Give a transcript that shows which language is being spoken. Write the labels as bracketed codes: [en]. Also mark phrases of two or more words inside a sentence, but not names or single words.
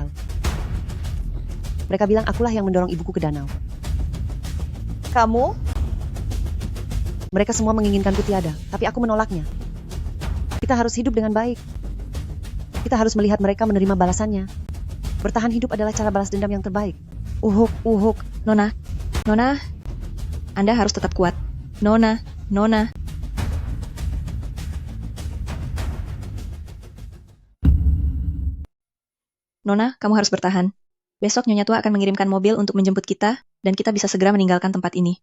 [id] Mereka bilang akulah yang mendorong ibuku ke danau. Kamu? Mereka semua menginginkanku tiada, tapi aku menolaknya. Kita harus hidup dengan baik. Kita harus melihat mereka menerima balasannya. Bertahan hidup adalah cara balas dendam yang terbaik. Uhuk, uhuk. Nona, Nona, Anda harus tetap kuat. Nona, Nona. Nona, kamu harus bertahan. Besok Nyonya Tua akan mengirimkan mobil untuk menjemput kita, dan kita bisa segera meninggalkan tempat ini.